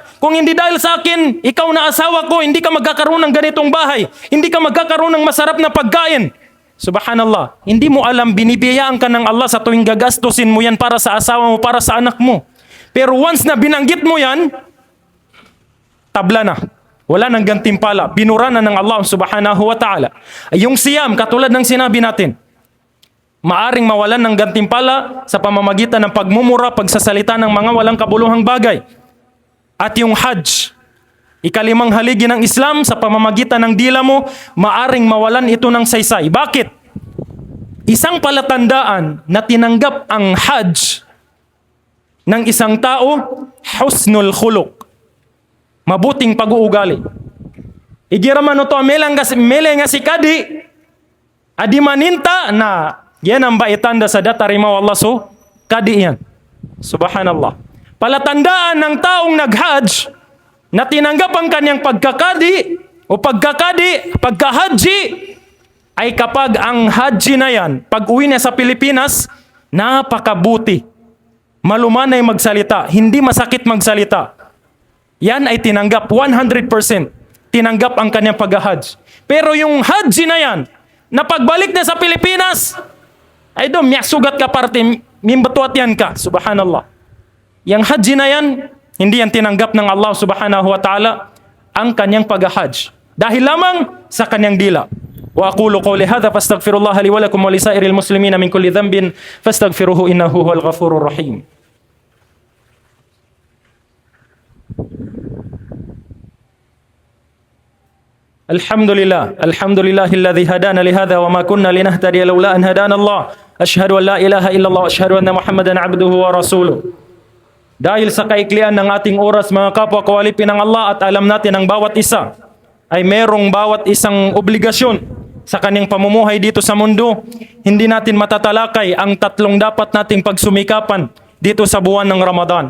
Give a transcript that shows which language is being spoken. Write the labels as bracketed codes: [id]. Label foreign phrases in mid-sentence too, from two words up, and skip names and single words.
[tl] Kung hindi dahil sa akin, ikaw na asawa ko, hindi ka magkakaroon ng ganitong bahay. Hindi ka magkakaroon ng masarap na pagkain. Subhanallah, hindi mo alam, binibiyayaan ka ng Allah sa tuwing gagastusin mo yan para sa asawa mo, para sa anak mo. Pero once na binanggit mo yan, tabla na. Wala nang gantimpala. Binura na ng Allah [ar] سبحانه وتعالى. [tl] Yung siyam, katulad ng sinabi natin, maaring mawalan ng gantimpala sa pamamagitan ng pagmumura, pagsasalita ng mga walang kabuluhang bagay. At yung hajj, Ikalimang haligi ng Islam, sa pamamagitan ng dila mo, maaring mawalan ito ng saysay. Bakit? Isang palatandaan na tinanggap ang Hajj ng isang tao, [ar] حسن الخلق, [tl] mabuting pag-uugali. [mrw] Igiraman ito, mele nga si kadi, adi maninta na yan ang baitanda sa datarimaw Allah so, kadi yan. [tl] Subhanallah. Palatandaan ng taong nag-Hajj na tinanggap ang kanyang pagkakadi o pagkahaji ay kapag ang haji na yan, pag uwi niya sa Pilipinas, napakabuti. Malumanay magsalita, hindi masakit magsalita. Yan ay tinanggap 100%. Tinanggap ang kanyang pag-hajj. Pero yung haji na yan, na pagbalik niya sa Pilipinas, ay doon, [mrw] sugat ka parte, mimbatuat yan ka. [tl] Subhanallah. Yung haji na yan, hindi yan tinanggap ng Allah [ar] سبحانه وتعالى [tl] ang kanyang pag-hajj. Dahil lamang sa kanyang dila. [ar] وأقول قولي هذا فأستغفر الله لي ولكم ولسائر المسلمين من كل ذنب فاستغفروه إنه هو الغفور الرحيم. الحمد لله الذي هدانا لهذا وما كنا لنهتدي لولا أن هدانا الله. أشهد أن لا إله إلا الله وأشهد أن محمدا عبده ورسوله. [tl] Dahil sa kaiklian ng ating oras, mga kapwa kawalipin ng Allah, at alam natin ang bawat isa ay merong bawat isang obligasyon sa kanyang pamumuhay dito sa mundo, hindi natin matatalakay ang tatlong dapat nating pagsumikapan dito sa buwan ng Ramadan.